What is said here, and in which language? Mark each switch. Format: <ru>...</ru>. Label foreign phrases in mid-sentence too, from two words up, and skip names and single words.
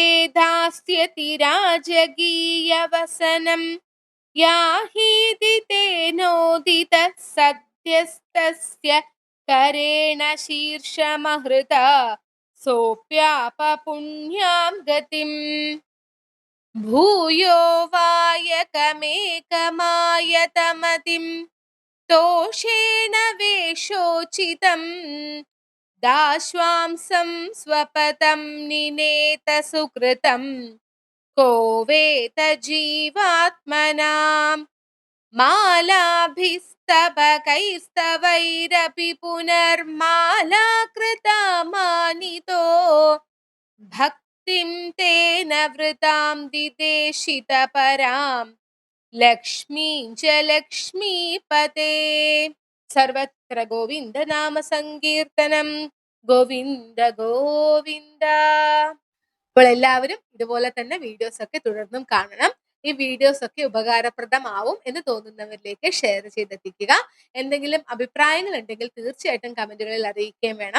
<sa>ദാസ്യതി രാജഗീയവസനം യാഹീതി തേനോദിത സദ്യസ്തസ്യ കരേണ ശീർഷമഹൃത സോപ്യാപ പുണ്യാം ഗതിം ഭൂയോ വായകമേകമായതമതിം തോഷേണ വേഷോചിതം ദാശ്വാംസം സ്വപദം നിനേത സുകൃതം को वेद जीवात्मनां मालाभिस्तवकैस्तवैरपि पुनर्मालाकृता मानितो भक्तिं तेन वृतां दिदेशितपरां लक्ष्मीं च लक्ष्मीपते. സർവത്ര ഗോവിന്ദ നാമ സങ്കീർത്തനം. ഗോവിന്ദ ഗോവിന്ദ.</sa> <ml>അപ്പോൾ എല്ലാവരും ഇതുപോലെ തന്നെ വീഡിയോസ് ഒക്കെ തുടർന്നും കാണണം. ഈ വീഡിയോസ് ഒക്കെ ഉപകാരപ്രദമാവും എന്ന് തോന്നുന്നവരിലേക്ക് ഷെയർ ചെയ്തെത്തിക്കുക. എന്തെങ്കിലും അഭിപ്രായങ്ങൾ ഉണ്ടെങ്കിൽ തീർച്ചയായിട്ടും കമന്റുകളിൽ അറിയിക്കുകയും വേണം.</ml>